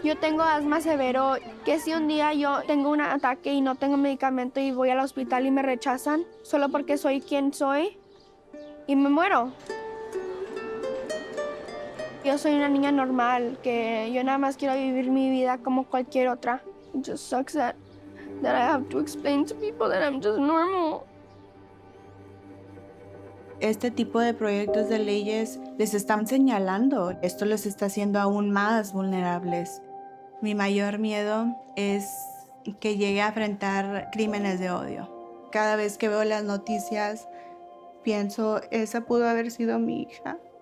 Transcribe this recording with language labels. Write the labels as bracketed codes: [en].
[es] Yo tengo asma severo, que si un día yo tengo un ataque y no tengo medicamento y voy al hospital y me rechazan solo porque soy quien soy y me muero. Yo soy una niña normal, que yo nada más quiero vivir mi vida como cualquier otra. [en] It just sucks that I have to explain to people that I'm just normal. [es] Este tipo de proyectos de leyes les están señalando. Esto les está haciendo aún más vulnerables. Mi mayor miedo es que llegue a enfrentar crímenes de odio. Cada vez que veo las noticias, pienso, esa pudo haber sido mi hija.